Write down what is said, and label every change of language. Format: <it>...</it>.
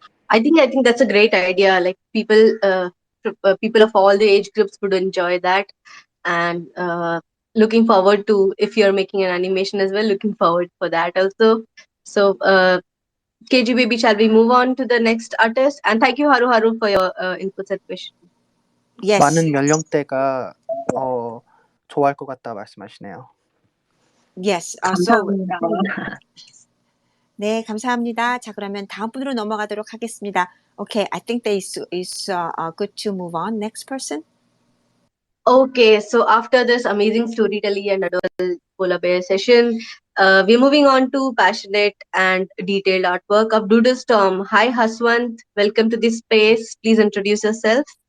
<en>I think that's a great idea. Like people of all the age groups would enjoy that, and looking forward to, if you're making an animation as well, looking forward for that also. So, KG baby, shall we move on to the next artist? And thank you, Haru Haru, for your inputs and questions. Yes.</en> <ko>많은 연령대가 좋아할 것 같다 말씀하시네요.</ko> <en>Yes.</en> <ko>감사합니다. 네, 감사합니다. 자, 그러면 다음 분으로 넘어가도록 하겠습니다.</ko> <en>Okay, I think that is good to move on. Next person. Okay, so after this amazing storytelling and adorable polar bear session, we're moving on to passionate and detailed artwork of Doodle Storm. Hi, Haswant. Welcome to this space. Please introduce yourself.</en>